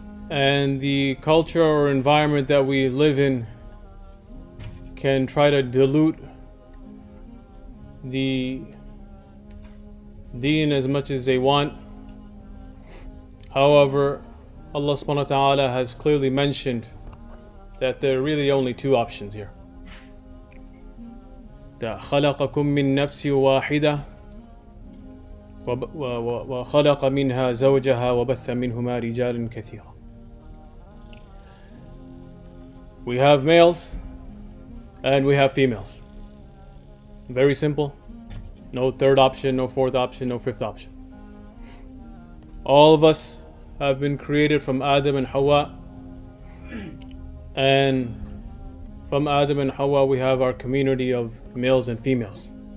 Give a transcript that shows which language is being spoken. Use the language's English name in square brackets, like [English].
[English] And the culture or environment that we live in can try to dilute the deen as much as they want. However, Allah subhanahu wa ta'ala has clearly mentioned that there are really only 2 options here. [Arabic] That خلقكم من نفس واحدة وخلق منها زوجها وبث منهما رجالا كثيرا. [English] We have males and we have females. Very simple. No 3rd option, no 4th option, no 5th option. All of us have been created from Adam and Hawa, and from Adam and Hawa we have our community of males and females.